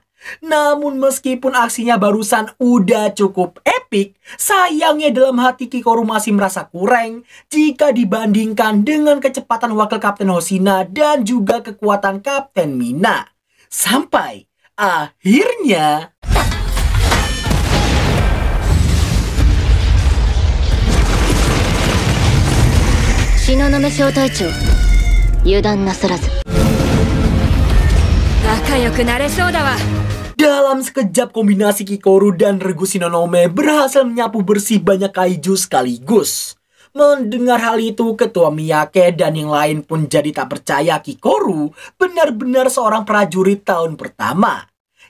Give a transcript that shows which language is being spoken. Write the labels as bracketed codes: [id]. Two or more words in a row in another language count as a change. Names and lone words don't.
[id] Namun meskipun aksinya barusan udah cukup epik, sayangnya dalam hati Kikoru masih merasa kurang jika dibandingkan dengan kecepatan wakil Kapten Hoshina dan juga kekuatan Kapten Mina. Sampai akhirnya [ja] 東雲小隊長, 油断なさらず。仲良くなれそうだわ。 [id] dalam sekejap kombinasi Kikoru dan Regu Shinonome berhasil menyapu bersih banyak kaiju sekaligus. Mendengar hal itu, ketua Miyake dan yang lain pun jadi tak percaya Kikoru benar-benar seorang prajurit tahun pertama.